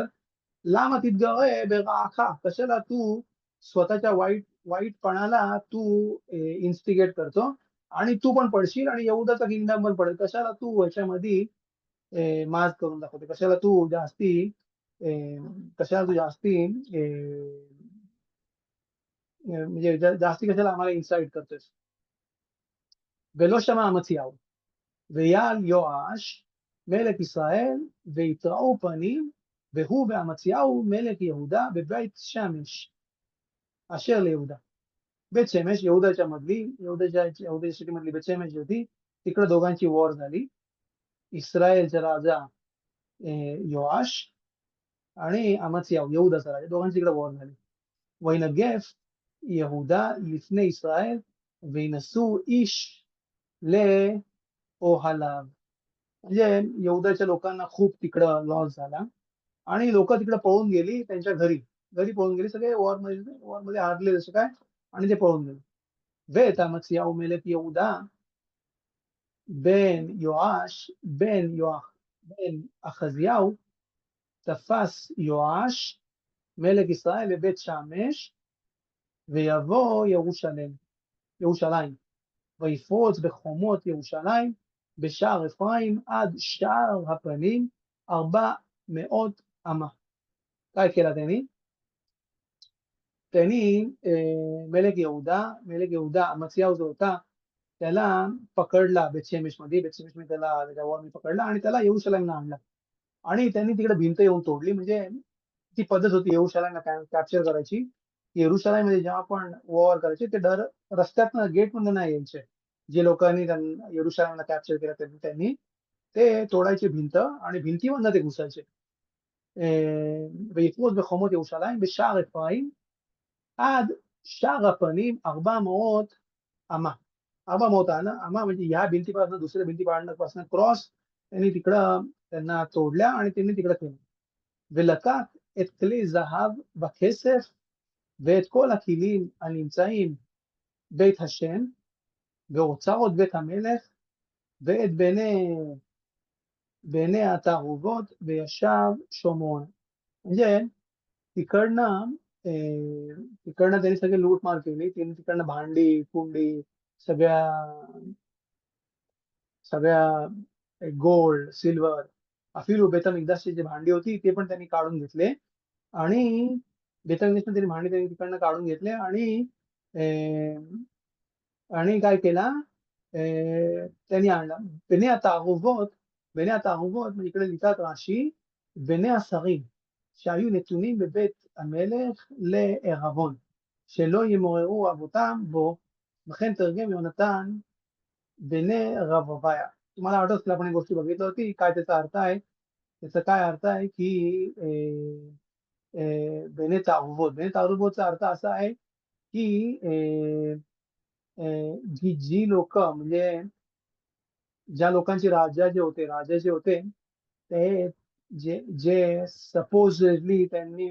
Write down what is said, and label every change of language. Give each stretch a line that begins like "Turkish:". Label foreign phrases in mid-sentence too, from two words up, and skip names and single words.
Hebrew: למה תתגרה ברעה
Marathi: कशाला तू स्वतःच्या वाईटपणाला तू इन्स्टिगेट करतो आणि तू पण पडशील आणि यहुदाचा किंगडम पण पडेल. कशाला तू याच्यामध्ये माज करून दाखवते. कशाला तू जास्ती म्हणजे जास्ती कशाला आम्हाला इन्साइट करतोस.
Hebrew: ולא שמע אמציהו ויעל יואש מלך ישראל ויתראו פנים והוא ואמציהו מלך יהודה בבית שמש אשר ליהודה.
Marathi: בית שמש यहुदाच्या मधली बेत शेमेश होती. तिकडे दोघांची वॉर झाली. इस्रायलचा राजा योआश आणि अमत्याहू यहुदाचा राजा दोघांची इकडे वॉर झाली.
Hebrew: וינגף יהודה לפני ישראל וינסו איש לאהליו.
Marathi: म्हणजे यहुदाच्या लोकांना खूप तिकडं लॉस झाला आणि लोक तिकडे पळून गेली त्यांच्या घरी पळून गेली. सगळे वॉरमध्ये हारले जसे काय आणि ते पळून गेले.
Hebrew: ואת אמציהו מלך יהודה בן אחזיהו תפס יואש מלך ישראל בבית שמש ויבוא ירושלים ויפרוץ בחומות ירושלים בשער אפרים עד שער הפנים 400 אמה.
Marathi: काय केला त्यांनी? त्यांनी मेलक यहूदा अमस्याव जो होता त्याला पकडला बेतशेमेशमध्ये त्याला त्याच्यावर पकडला आणि त्याला यरूशलेमला आणला आणि त्यांनी तिकडे भिंत येऊन तोडली. म्हणजे ती पद्धत होती यरूशलेमला कॅप्चर करायची. यरूशलेममध्ये जेव्हा पण वॉर करायचे ते रस्त्यातनं गेटमधनं नाही यायचे. जे लोकांनी यरूशलेमला कॅप्चर केलं त्यांनी ते तोडायचे भिंत आणि भिंतीमधनं ते घुसायचे.
Hebrew: ויפרוץ בחומות ירושלים בשער אפרים עד שער הפנים 400 अमा.
Marathi: 400 अमा म्हणजे ह्या भिंतीपासून दुसऱ्या भिंतीपासून क्रॉस त्यांनी तिकडं त्यांना तोडल्या आणि त्यांनी तिकडं केलं.
Hebrew: ולקח את כלי זהב וכסף ואת כל הכלים הנמצאים בית השם ואוצרות בית המלך ואת בני התערובות וישב שומרון.
Marathi: म्हणजे तिकडनं त्यांनी सगळे लूटमार केली. त्यांनी तिकडनं भांडी कुंडी सगळ्या सगळ्या
English: gold silver
Marathi: अफिल बेतमिकदासची जी भांडी होती ते पण त्यांनी काढून घेतले आणि बेतमिकदासची त्यांनी भांडी त्यांनी तिकडनं काढून घेतले आणि काय केला त्यांनी आणला
Hebrew: בני התערובות
Marathi: इकडे लिहितात
Hebrew: राशी בני השרים שהיו נתונים בבית המלך לעירבון שלא ימוררו אבותם בו. לכן תרגם יונתן בני रवबाया.
Marathi: तुम्हाला आठवत असेल आपण एक गोष्टी बघितली होती. काय त्याचा अर्थ आहे? त्याचा काय अर्थ आहे की बेने तारुबोतचा अर्थ असा आहे की जी लोक म्हणजे ज्या लोकांचे राजा जे होते ते जे सपोजली त्यांनी